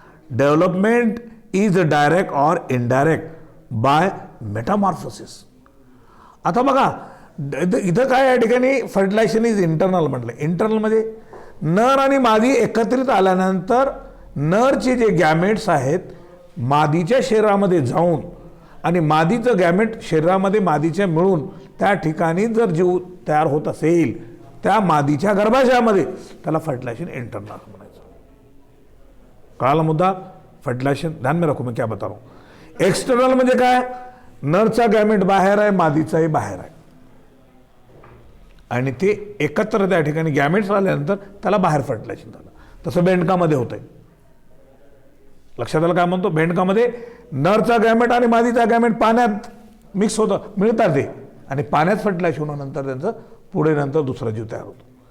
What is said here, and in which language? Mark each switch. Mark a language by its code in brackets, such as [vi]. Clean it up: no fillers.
[en] Development is direct or indirect by metamorphosis. [mr] आता बघा इथं काय या ठिकाणी [en] fertilization is internal [mr] म्हटलं. इंटरनल म्हणजे नर आणि मादी एकत्रित आल्यानंतर नरचे जे गॅमेट्स आहेत मादीच्या शरीरामध्ये जाऊन आणि मादीचं गॅमेट शरीरामध्ये मादीच्या मिळून त्या ठिकाणी जर जीव तयार होत असेल त्या मादीच्या गर्भाशयामध्ये, त्याला फर्टिलाइजेशन इंटरनल म्हणायचं. कळाला मुद्दा. [hi] फर्टिलाइजेशन ध्यान में रखो, मैं क्या बता रहा हूं. [mr] एक्सटर्नल म्हणजे काय, नरचा गॅमेट बाहेर आहे, मादीचाही बाहेर आहे आणि ते एकत्र त्या ठिकाणी गॅमेट्स आल्यानंतर त्याला बाहेर फर्टिलायझेशन झालं. तसं बेंडकामध्ये होतंय. लक्षात आलं काय म्हणतो. बेंडकामध्ये नरचा गॅमेट आणि मादीचा गॅमेट पाण्यात मिक्स होतं, मिळतात ते, आणि पाण्यात फर्टिलायझेशन होण्यानंतर त्यांचं पुढे नंतर दुसरा जीव तयार होतो.